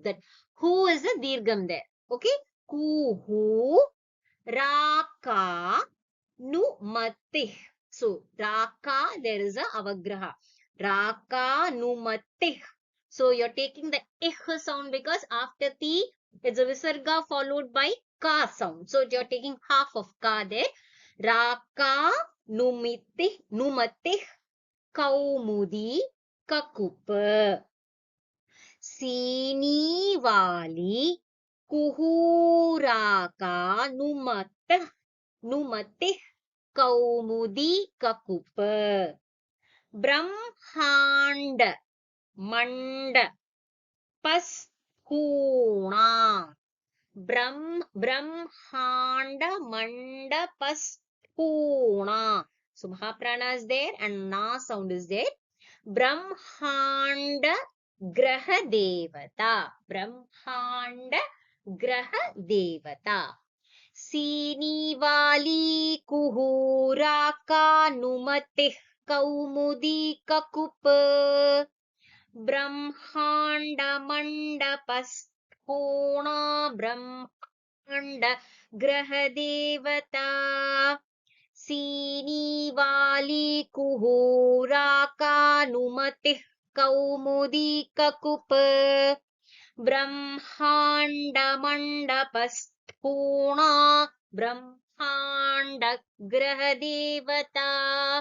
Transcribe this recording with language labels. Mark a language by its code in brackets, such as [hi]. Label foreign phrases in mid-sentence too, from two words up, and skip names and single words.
[en] That who is a dirgham there. [sa] Okay. Kuhu Raka Numatih. [en] So Raka there is a avagraha. Raka Numatih. So you're taking the ih sound because after ti it's a visarga followed by ka sound. So you're taking half of ka there. [sa] Raka Numitih Numatih Kaumudi Kakupa Sini Vali Kuhuraka Numatih Kaumudi Kakupa Brahmand Mand Pashuna Brahmand Manda Pashuna. [en] So Mahaprana is there and Na sound is there. [sa] Brahmand Graha Devata. Brahmand Graha Devata. Sini Vali Kuhuraka Numatih Kaumudi Kakupa Brahmanda Mandapasthona Brahmanda Graha Devata Sini Vali Kuhuraka Numatih Kaumudi Kakupa Brahmanda Mandapasthona Brahmanda Graha Devata.